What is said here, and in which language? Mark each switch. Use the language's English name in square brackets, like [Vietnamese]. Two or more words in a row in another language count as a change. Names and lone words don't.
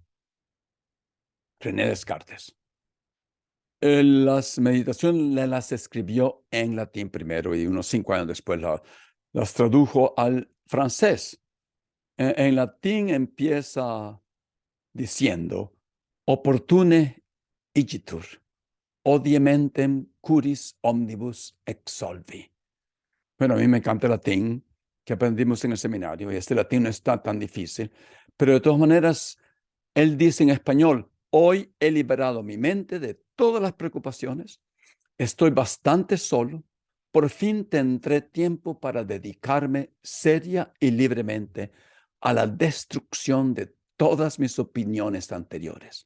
[Spanish] René Descartes. Las meditaciones las escribió en latín primero y unos 5 años después las tradujo al francés. En latín empieza diciendo, [Latin] opportune igitur, odiementem curis omnibus exsolvi. [Spanish] Bueno, a mí me encanta el latín que aprendimos en el seminario y este latín no está tan difícil, pero de todas maneras, él dice en español, hoy he liberado mi mente de todas las preocupaciones, estoy bastante solo, por fin tendré tiempo para dedicarme seria y libremente a la destrucción de todas mis opiniones anteriores.